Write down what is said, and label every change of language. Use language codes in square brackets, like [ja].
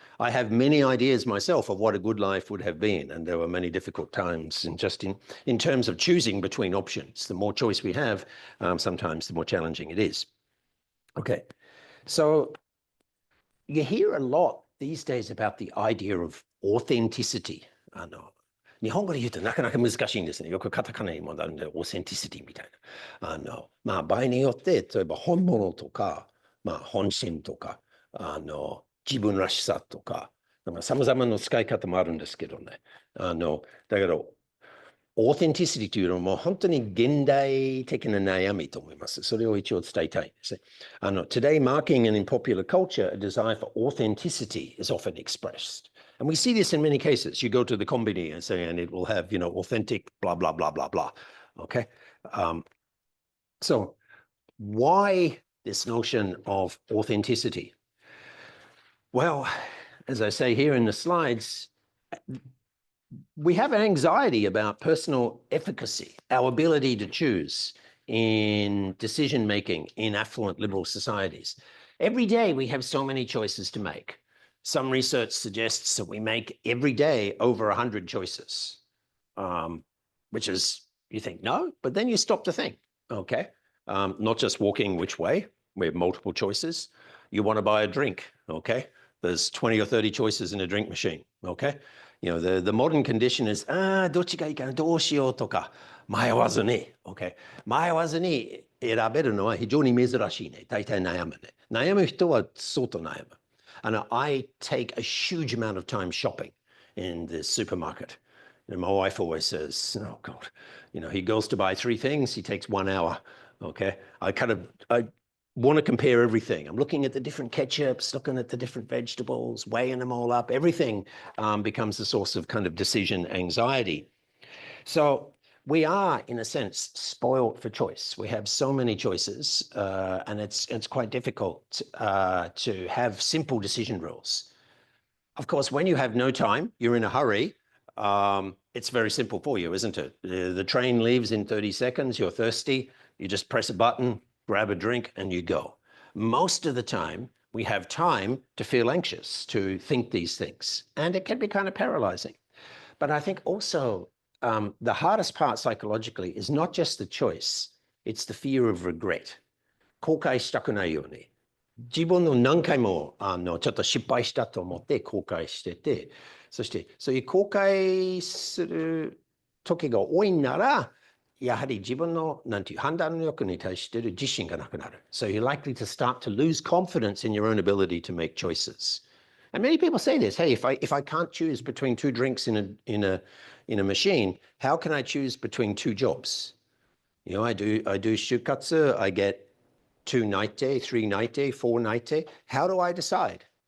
[en] I have many ideas myself of what a good life would have been, and there were many difficult times in terms of choosing between options. The more choice we have, sometimes the more challenging it is. Okay, so you hear a lot these days about the idea of authenticity. [ja] 日本語で言うとなかなか難しいんですね。よくカタカナにもなるんで、オーセンティシティみたいな。場合によって、例えば本物とか、本心とか、自分らしさとか、様々な使い方もあるんですけどね。だけど、オーセンティシティというのも本当に現代的な悩みと思います。それを一応伝えたいんですね。 [en] Today, marketing and in popular culture, a desire for authenticity is often expressed. And we see this in many cases. You go to the combini and say, and it will have, authentic, blah, blah, blah, blah, blah. Okay. So why this notion of authenticity? Well, as I say here in the slides, we have an anxiety about personal efficacy, our ability to choose in decision-making in affluent liberal societies. Every day we have so many choices to make. Some research suggests that we make every day over 100 choices, which is, you think, no, but then you stop to think, okay? Not just walking which way, we have multiple choices. You want to buy a drink, okay? There's 20 or 30 choices in a drink machine, okay? The modern condition is, [ja] どっちがいいかな、どうしようとか、迷わずに、okay? 迷わずに選べるのは非常に珍しいね。大体悩むね。悩む人は相当悩む。 [en] I take a huge amount of time shopping in the supermarket. My wife always says, oh God, he goes to buy 3 things, he takes 1 hour, okay? I want to compare everything. I'm looking at the different ketchups, looking at the different vegetables, weighing them all up. Everything becomes a source of kind of decision anxiety. So we are, in a sense, spoiled for choice. We have so many choices, and it's quite difficult to have simple decision rules. Of course, when you have no time, you're in a hurry, it's very simple for you, isn't it? The train leaves in 30 seconds, you're thirsty, you just press a button, grab a drink, and you go. Most of the time, we have time to feel anxious, to think these things, and it can be kind of paralyzing. But I think also the hardest part psychologically is not just the choice, it's the fear of regret. [ja] 後悔したくないように。自分の何回もちょっと失敗したと思って後悔してて、そしてそういう後悔する時が多いなら、やはり自分のなんていう判断力に対している自信がなくなる。 [en] So you're likely to start to lose confidence in your own ability to make choices. And many people say this, hey, if I can't choose between 2 drinks in a machine, how can I choose between 2 jobs? I do shukatsu, I get 2 night day, 3 night day, 4 night day. How do I decide?